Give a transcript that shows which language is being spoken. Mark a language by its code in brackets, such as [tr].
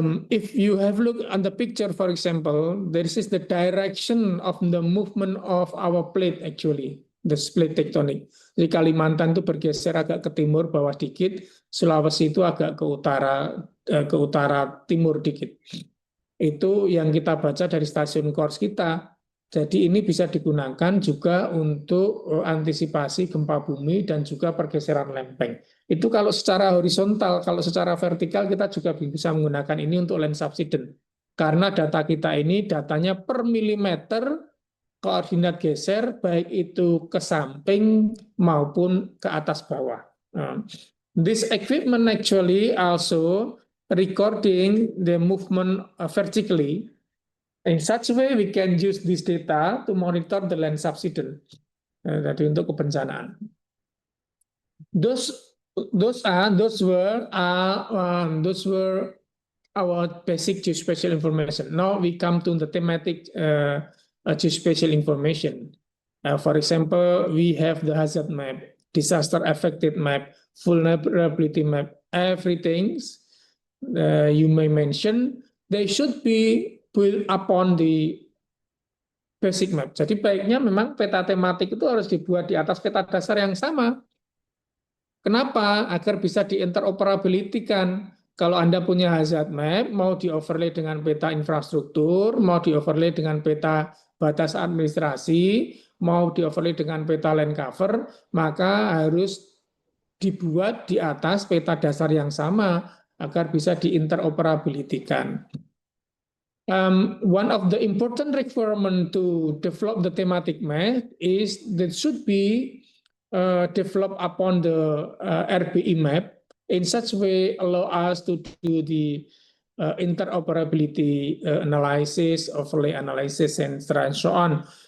[en] If you have look at the picture, for example, this is the direction of the movement of our plate actually, the split tectonic. [id] Jadi Kalimantan itu bergeser agak ke timur bawah dikit, Sulawesi itu agak ke utara timur dikit. Itu yang kita baca dari stasiun course kita. Jadi ini bisa digunakan juga untuk antisipasi gempa bumi dan juga pergeseran lempeng. Itu kalau secara horizontal, kalau secara vertikal kita juga bisa menggunakan ini untuk land subsidence. Karena data kita ini datanya per milimeter koordinat geser, baik itu ke samping maupun ke atas bawah. [en] This equipment actually also recording the movement vertically. In such a way, we can use this data to monitor the land subsidence. [id] Tadi untuk kebencanaan. [en] Those were our basic geospatial information. Now we come to the thematic geospatial information. For example, we have the hazard map, disaster affected map, vulnerability map, everything you may mention, they should be built upon the basic map. [id] Jadi baiknya memang peta tematik itu harus dibuat di atas peta dasar yang sama. Kenapa? Agar bisa diinteroperability-kan. Kalau Anda punya hazard map, mau di-overlay dengan peta infrastruktur, mau di-overlay dengan peta batas administrasi, mau di-overlay dengan peta land cover, maka harus dibuat di atas peta dasar yang sama agar bisa diinteroperability-kan. [en] One of the important requirement to develop the thematic map is that should be developed upon the RBI map in such a way allow us to do the interoperability analysis, overlay analysis, and so on.